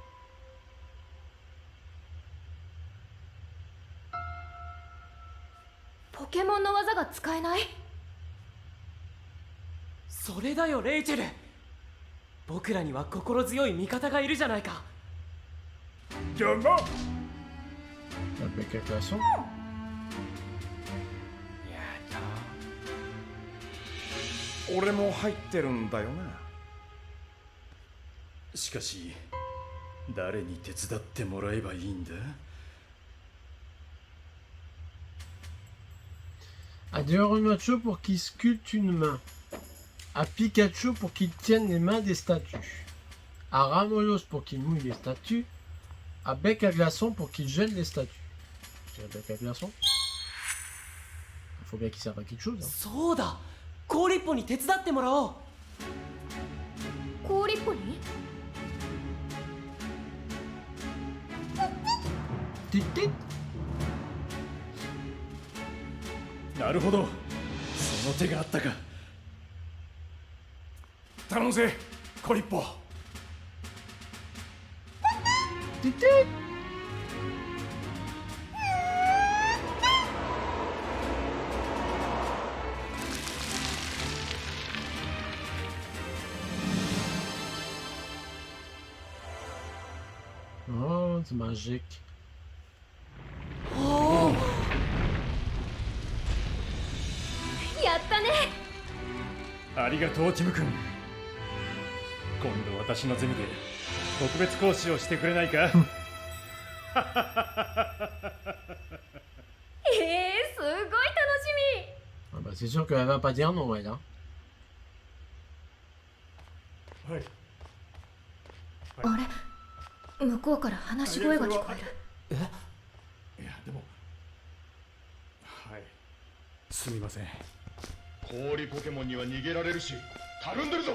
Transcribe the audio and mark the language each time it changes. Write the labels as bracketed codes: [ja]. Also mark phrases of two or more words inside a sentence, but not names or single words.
[ja] ポケモンの技が使えない？それだよレイチェル。僕らには心強い味方がいるじゃないか。境も [fr] La bec à glaçons. [ja] 俺も入ってるんだよな。しかし誰に手伝ってもらえばいいんだ？ [fr] À Deorumacho pour qu'il sculpte une main. À Pikachu pour qu'il tienne les mains des statues. À Ramolos pour qu'il mouille les statues. À Bec à glaçons pour qu'il gèle les statues. C'est un bec à glaçons. Il faut bien qu'il serve à quelque chose. Hein. [ja] そうだ、氷っぽに手伝ってもらおう。氷っぽに？ Tit, tit. なるほど、その手があったか。頼むぜ、コリッポ。 [fr] Tit, tit. Oh, c'est magique. [ja] やったね。ありがとうティム君。今度私のゼミで特別講師をしてくれないか？すごい楽し [fr] Ah bah c'est sûr qu'elle va pas dire non, elle. Hein. [ja] はい。み。あれ、向こうから話し声が聞こえる。いやでも、はい。すみません。氷ポケモンには逃げられるし、たるんでるぞ。